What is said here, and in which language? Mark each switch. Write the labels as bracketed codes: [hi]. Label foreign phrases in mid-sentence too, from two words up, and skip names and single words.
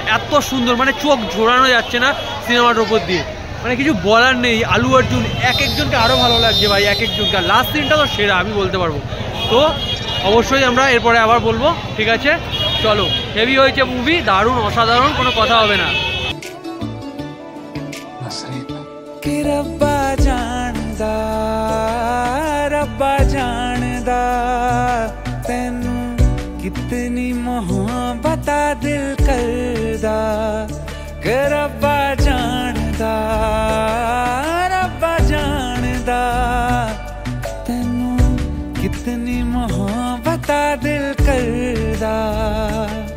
[bn] এত সুন্দর, চোখ ঝোড়ানো যাচ্ছে না সিনেমাটার উপর দিয়ে, কিছু বলার নেই। আলু অর্জুন এক একজনকে আরও ভালো লাগছে ভাই, এক একজনকে। লাস্ট সিনটা তো সেরা, আমি বলতে পারবো। তো অবশ্যই আমরা এরপরে আবার বলবো। ঠিক আছে, চলো। হেভি হয়েছে মুভি, দারুণ, অসাধারণ, কোনো কথা হবে না। [pa] ਰੱਬਾ ਜਾਣਦਾ ਤੈਨੂੰ ਕਿਤਨੀ ਮੁਹੱਬਤ ਦਿਲ ਕਰਦਾ, ਰੱਬਾ ਜਾਣਦਾ ਤੈਨੂੰ ਕਿਤਨੀ ਮੁਹੱਬਤ ਦਿਲ ਕਰਦਾ।